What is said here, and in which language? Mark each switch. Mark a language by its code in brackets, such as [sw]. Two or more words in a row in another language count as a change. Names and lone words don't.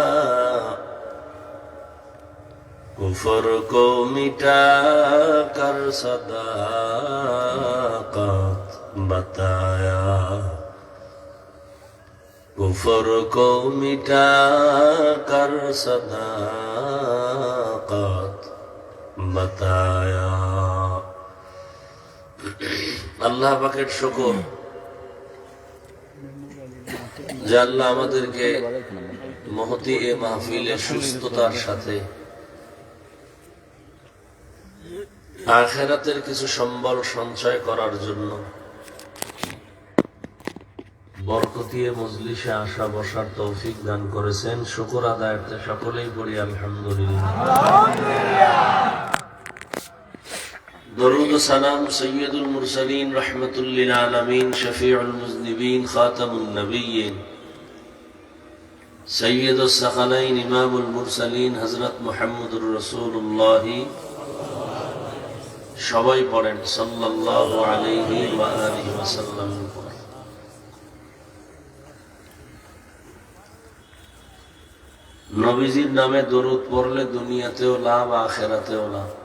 [ur] کفر کو مٹا کر صداقت بتایا، کفر کو مٹا کر صداقت بتایا۔ [bn] আল্লাহ পাকের শুকর যে আল্লাহ আমাদেরকে মহতি এ মাহফিলে সুস্থতার সাথে আখিরাতের কিছু সম্বল সঞ্চয় করার জন্য বরকতিয়ে মজলিসে আসা বসার তৌফিক দান করেছেন। শুকর আদায়ার্থে সকলেই পড়ি আলহামদুলিল্লাহ। [ur] درود و سلام [ar] سید المرسلین رحمت للعالمین شفیع المذنبین خاتم النبیین سید الثقلین امام المرسلین حضرت محمد رسول اللہ [bn] সবাই পড়েন [ar] صلى الله عليه وآله وسلم. [bn] নবীজির নামে দরুদ পড়লে দুনিয়াতেও লাভ আখিরাতেও লাভ।